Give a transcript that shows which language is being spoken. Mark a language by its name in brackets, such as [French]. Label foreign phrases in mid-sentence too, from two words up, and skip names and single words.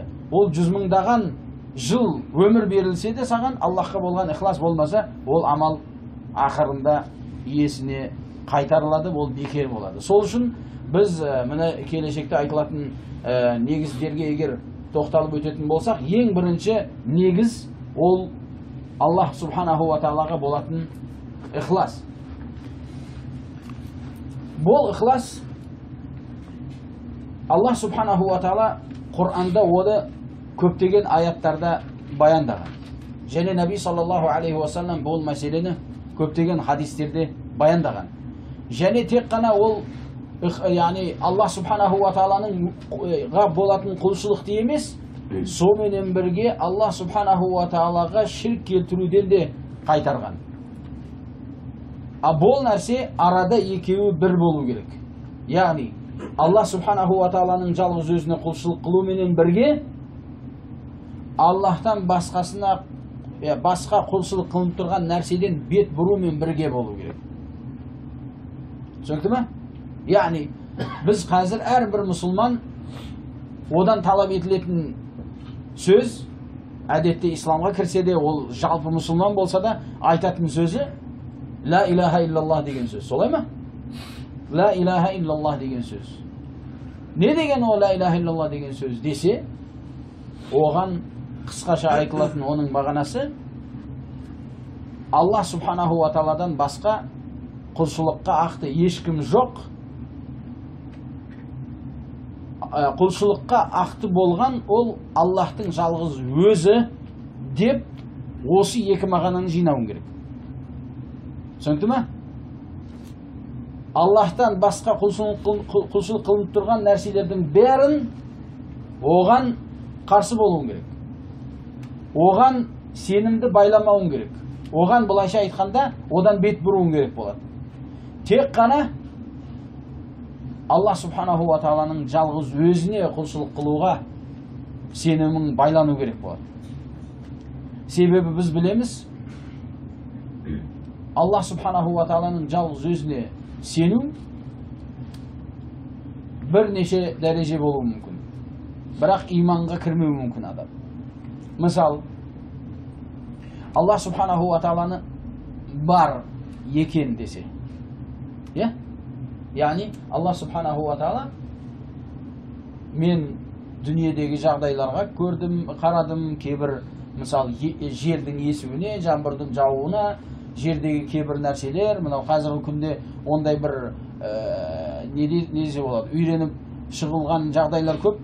[Kazakh] Ол 100 мыңдаған жыл өмір берілсе де саған Аллахқа болған ықылас болмаса, ол амал ақырында иесіне қайтарылады, ол бекер болады. Сол үшін біз міне келешекте айтылатын негіздерге егер тоқталып өтетін болсақ, ең бірінші негіз ол Аллах [Arabic] سبحانه وتعالى [Kazakh] болатын ықылас. Бұл ықылас Аллах [Arabic] سبحانه وتعالى [Kazakh] Құр'анда оны көптеген аяттарда баяндаған. Және Наби [Arabic] صلى الله عليه وسلم [Kazakh] бұл мәселені көптеген хадистерде баяндаған. Және тек қана ол яғни Аллах [Arabic] سبحانه وتعالى [Kazakh] болатын құлшылықты емес, сонымен бірге Аллах [Arabic] سبحانه وتعالى [Kazakh] ширк келтіруден де қайтарған. Бұл нәрсе арада екеуі бір болу керек. Яғни Аллах [Arabic] سبحانه وتعالى [Kazakh] жалғыз өзіне құлшылық қылуменен бірге Аллахтан басқасына басқа құлшылық қылып тұрған нәрседен бет бұрумен бірге болу керек. Түсінікті ме? Яғни біз қазір әрбір мұсылман одан талап етілетін сөз, әдетте исламға кірсе де, ол жалпы мұсылман болса да айтатын сөзі [Arabic] لا إله إلا الله [Kazakh] деген сөз. Солай ма? [Arabic] لا إله إلا الله [Kazakh] деген сөз. Не деген ол [Arabic] لا إله إلا الله [Kazakh] деген сөз десе, оған қысқаша айтылатын оның мағынасы Аллах [Arabic] سبحانه وتعالى [Kazakh] басқа құлшылыққа ақты ешкім жоқ. Құлшылыққа ақты болған ол Аллахтың жалғыз өзі деп осы екі мағынаны жинауың керек. Түсінікті ме? Аллахтан басқа құлшылық қылынып тұрған нәрселердің бәрін оған қарсы болуың керек. Оған сенімді байламауың керек. Оған былайша айтқанда одан бет бұруың керек болады. Тек қана Аллах [Arabic] سبحانه وتعالى [Kazakh] жалғыз өзіне құлшылық қылуға сенімің байлану керек болады. Себебі біз білеміз, Аллах [Arabic] سبحانه وتعالى [Kazakh] жалғыз өзіне сену бірнеше дәреже болуы мүмкін. Бірақ иманға кірмеуі мүмкін адам. Мысал, Аллах [Arabic] سبحانه وتعالى [Kazakh] бар екен десе. Яғни Аллах [Arabic] سبحانه وتعالى [Kazakh] мен дүниедегі жағдайларға көрдім, қарадым, кейбір мысал жердің есуіне, жаңбырдың жауына, жердегі кейбір нәрселер, мынау қазіргі күнде ондай бір несе болады, үйреніп шығылған жағдайлар көп.